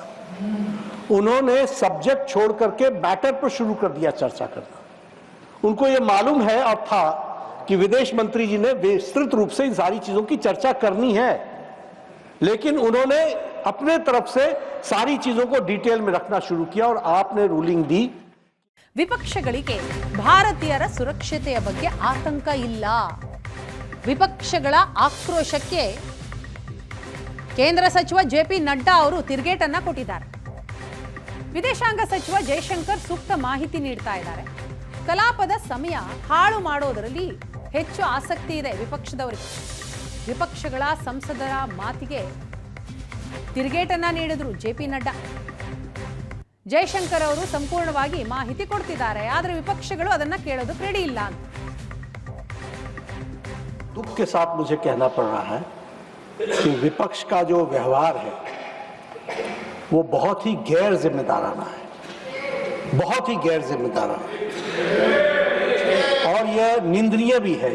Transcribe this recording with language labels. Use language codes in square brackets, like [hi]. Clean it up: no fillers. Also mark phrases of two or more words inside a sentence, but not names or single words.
[hi] उन्होंने सब्जेक्ट छोड़ करके मैटर पर शुरू कर दिया चर्चा करना. उनको यह मालूम है और था कि विदेश मंत्री जी ने विस्तृत रूप से इन सारी चीजों की चर्चा करनी है, लेकिन उन्होंने अपने तरफ से सारी चीजों को डिटेल में रखना शुरू किया और आपने रूलिंग दी. [kn] ವಿಪಕ್ಷಗಳಿಗೆ ಭಾರತೀಯರ ಸುರಕ್ಷತೆಯ ಬಗ್ಗೆ ಆತಂಕ ಇಲ್ಲ. ವಿಪಕ್ಷಗಳ ಆಕ್ರೋಶಕ್ಕೆ ಕೇಂದ್ರ ಸಚಿವ ಜೆಪಿ ನಡ್ಡಾ ಅವರು ತಿರುಗೇಟನ್ನ ಕೊಟ್ಟಿದ್ದಾರೆ. ವಿದೇಶಾಂಗ ಸಚಿವ ಜಯಶಂಕರ್ ಸೂಕ್ತ ಮಾಹಿತಿ ನೀಡ್ತಾ ಇದ್ದಾರೆ. ಕಲಾಪದ ಸಮಯ ಹಾಳು ಮಾಡೋದರಲ್ಲಿ ಹೆಚ್ಚು ಆಸಕ್ತಿ ಇದೆ ವಿಪಕ್ಷದವರಿಗೆ. ವಿಪಕ್ಷಗಳ ಸಂಸದರ ಮಾತಿಗೆ ತಿರುಗೇಟನ್ನ ನೀಡಿದ್ರು ಜೆಪಿ ನಡ್ಡಾ. ಜಯಶಂಕರ್ ಅವರು ಸಂಪೂರ್ಣವಾಗಿ ಮಾಹಿತಿ ಕೊಡ್ತಿದ್ದಾರೆ, ಆದರೆ ವಿಪಕ್ಷಗಳು ಅದನ್ನ ಕೇಳೋದಕ್ಕೆ ರೆಡಿ ಇಲ್ಲ ಅಂತ. [hi] दुख के साथ मुझे कहना पड़ रहा है कि विपक्ष का जो व्यवहार है वो बहुत ही गैर जिम्मेदाराना है, बहुत ही गैर जिम्मेदाराना, और यह निंदनीय भी है.